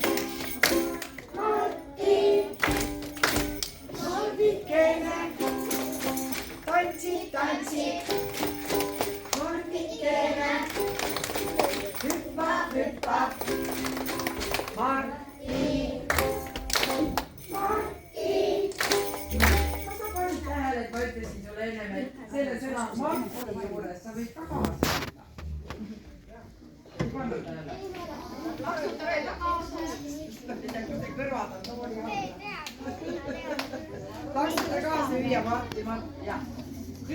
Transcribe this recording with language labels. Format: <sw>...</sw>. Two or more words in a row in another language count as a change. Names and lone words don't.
<fi>Tanssi, Martikkeinen, hyppää, hyppää, Martti, Martti.</fi> <et>Osa panit tähele, että mä ütlesin sulle enemmän, että selle sõna Martti juures sa võid ka kaasa võtta. Ei panna tähele. Laksuta veel tagasi. Kõrvad on tooli alla. Laksuta kaasa viia Martti, Martti, jah.</et>